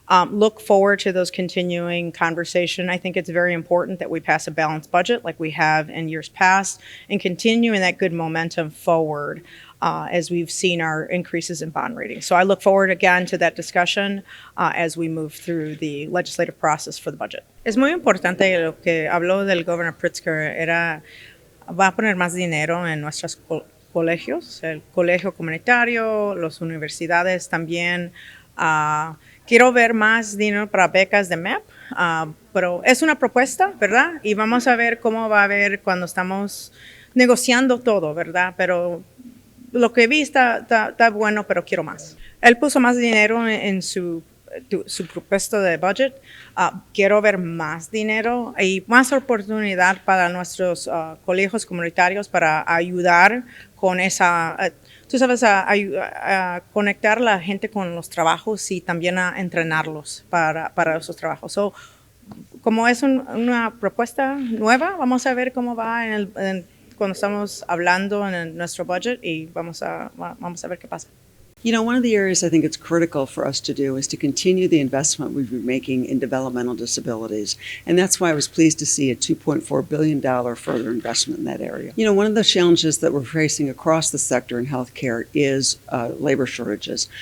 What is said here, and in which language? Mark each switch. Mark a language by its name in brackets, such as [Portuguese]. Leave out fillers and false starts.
[English] Look forward to those continuing conversation. I think it's very important that we pass a balanced budget like we have in years past and continuing that good momentum forward as we've seen our increases in bond ratings. So I look forward again to that discussion as we move through the legislative process for the budget. [Spanish] Es muy importante lo que habló del Governor Pritzker va a poner más dinero en nuestros colegios, el colegio comunitario, las universidades también. Quiero ver más dinero para becas de MEP, pero es una propuesta, ¿verdad? Y vamos a ver cómo va a ver cuando estamos negociando todo, ¿verdad? Pero lo que vi está bueno, pero quiero más. Él puso más dinero en su propuesta de budget. Quiero ver más dinero y más oportunidad para nuestros colegios comunitarios para ayudar con esa, tú sabes, a conectar a la gente con los trabajos y también a entrenarlos para esos trabajos. So, como es una propuesta nueva, vamos a ver cómo va cuando estamos hablando en nuestro budget y vamos a ver qué pasa. [English] You know, one of the areas I think it's critical for us to do is to continue the investment we've been making in developmental disabilities. And that's why I was pleased to see a $2.4 billion further investment in that area. You know, one of the challenges that we're facing across the sector in healthcare is labor shortages.